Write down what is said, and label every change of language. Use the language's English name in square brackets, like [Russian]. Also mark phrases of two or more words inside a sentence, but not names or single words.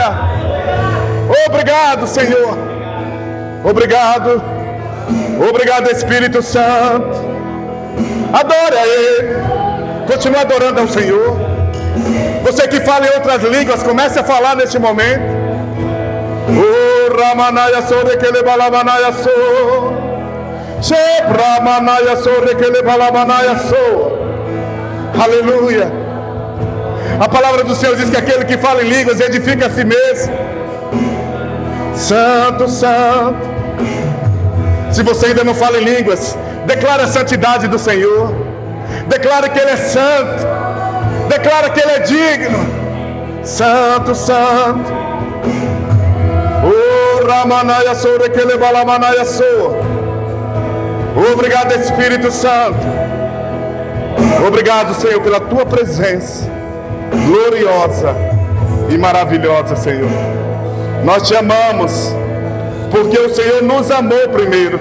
[Portuguese] Obrigado, Senhor. Obrigado. Obrigado, Espírito Santo. Adore a Ele. Continue adorando ao Senhor. Você que fala em outras línguas, comece a falar neste momento. Oh, Ramanaya Sore que le balamanaya so. Shepramanaya Sore que le balamanaya so. Aleluia. A palavra do Senhor diz que aquele que fala em línguas edifica a si mesmo. Santo, Santo. Se você ainda não fala em línguas, declara a santidade do Senhor. Declara que Ele é santo. Declara que Ele é digno. Santo, Santo. Oh, Ramanaya Sore que le balamanaya so. Obrigado, Espírito Santo. Obrigado, Senhor, pela Tua presença gloriosa e maravilhosa, Senhor. Nós Te amamos, porque o Senhor nos amou primeiro.